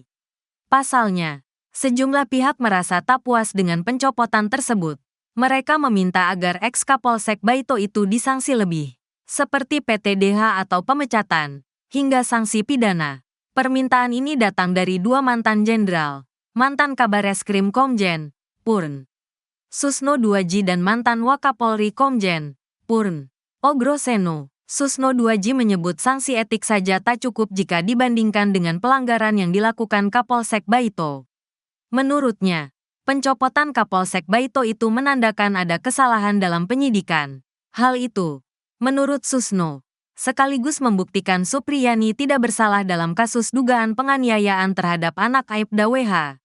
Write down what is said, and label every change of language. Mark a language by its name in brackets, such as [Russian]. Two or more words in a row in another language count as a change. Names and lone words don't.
[Indonesian] Pasalnya, sejumlah pihak merasa tak puas dengan pencopotan tersebut. Mereka meminta agar ex-Kapolsek Baito itu disanksi lebih, seperti PTDH atau pemecatan, hingga sanksi pidana. Permintaan ini datang dari dua mantan jenderal, mantan Kabareskrim Komjen, Purn Susno Duaji dan mantan Wakapolri Komjen, Purn Ogroseno. Susno Duaji menyebut sanksi etik saja tak cukup jika dibandingkan dengan pelanggaran yang dilakukan Kapolsek Baito. Menurutnya, pencopotan Kapolsek Baito itu menandakan ada kesalahan dalam penyidikan. Hal itu, menurut Susno, sekaligus membuktikan Supriyani tidak bersalah dalam kasus dugaan penganiayaan terhadap anak Aibda WH.